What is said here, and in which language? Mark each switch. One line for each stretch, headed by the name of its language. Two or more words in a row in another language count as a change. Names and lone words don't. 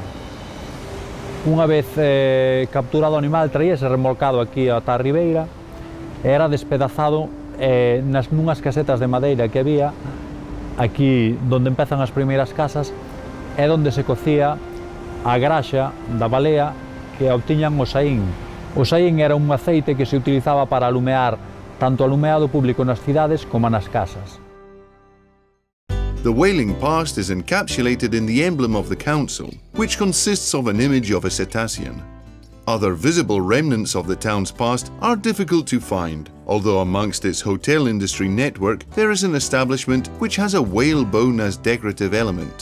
Galician: Unha vez capturado o animal, traíase remolcado aquí ata a ribeira e era despedazado nunhas casetas de madeira que había aquí onde empezan as primeiras casas e onde se cocía a graxa da balea que obtiñan o saín. O saín era un aceite que se utilizaba para alumear tanto alumeado público nas cidades como nas casas.
English: The whaling past is encapsulated in the emblem of the council, which consists of an image of a cetacean. Other visible remnants of the town's past are difficult to find, although amongst its hotel industry network there is an establishment which has a whale bone as decorative element.